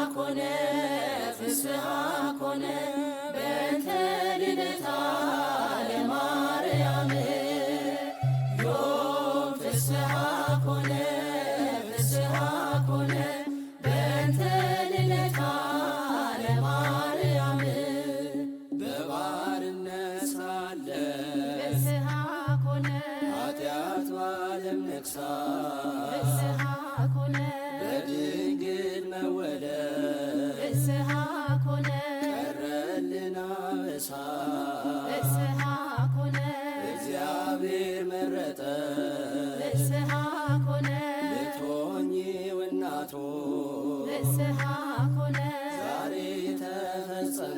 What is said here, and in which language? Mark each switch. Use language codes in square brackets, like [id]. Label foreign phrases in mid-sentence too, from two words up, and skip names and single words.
[gez] ኮነ ፍስሐ ኮነ በእንተ ልደታ ለማርያም ዮም ፍስሐ ኮነ ፍስሐ ኮነ በእንተ ልደታ ለማርያም [am] በባርነት ሳለ [gez] ፍስሐ ኮነ [am] ኃጢአት ባለም ነግሣ [gez] ፍስሐ ኮነ [am] በድንግል መወለድ [gez] ፍስሐ ኮነ [am] ቀረልን አበሳ [gez] ፍስሐ ኮነ [am] እግዚአብሔር መረጠ [gez] ፍስሐ ኮነ [am] ልትሆኚው እናቱ [gez] ፍስሐ ኮነ [am] ዛሬ ተፈጸመ